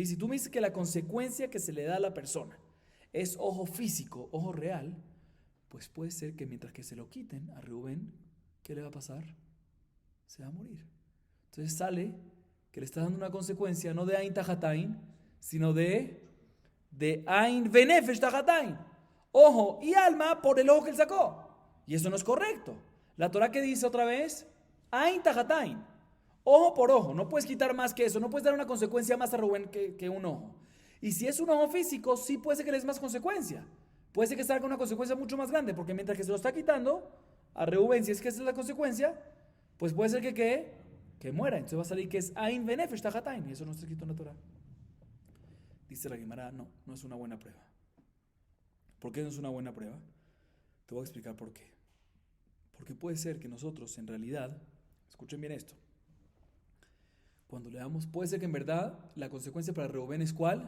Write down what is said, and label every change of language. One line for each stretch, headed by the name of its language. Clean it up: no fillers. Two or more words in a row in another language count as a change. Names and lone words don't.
Spanish: Si tú me dices que la consecuencia que se le da a la persona es ojo físico, ojo real, pues puede ser que mientras que se lo quiten a Reubén, ¿qué le va a pasar? Se va a morir. Entonces sale que le está dando una consecuencia no de
Hebrew: עין תחת עין,
Spanish: sino de
Hebrew: עין ונפש תחת עין.
Spanish: Ojo y alma por el ojo que él sacó. Y eso no es correcto. La Torah que dice otra vez,
Hebrew: עין תחת עין.
Spanish: Ojo por ojo. No puedes quitar más que eso. No puedes dar una consecuencia más a Reubén que un ojo. Y si es un ojo físico, sí puede ser que le des más consecuencia. Puede ser que salga una consecuencia mucho más grande, porque mientras que se lo está quitando a Reubén, si es que esa es la consecuencia, pues puede ser que muera. Entonces va a salir que es
Hebrew: עין ונפש תחת עין.
Spanish: Y eso no está escrito en la Torah. Dice la Gemara, no es una buena prueba. ¿Por qué no es una buena prueba? Te voy a explicar por qué. Porque puede ser que nosotros, en realidad, escuchen bien esto, cuando le damos, puede ser que en verdad la consecuencia para Reubén es ¿cuál?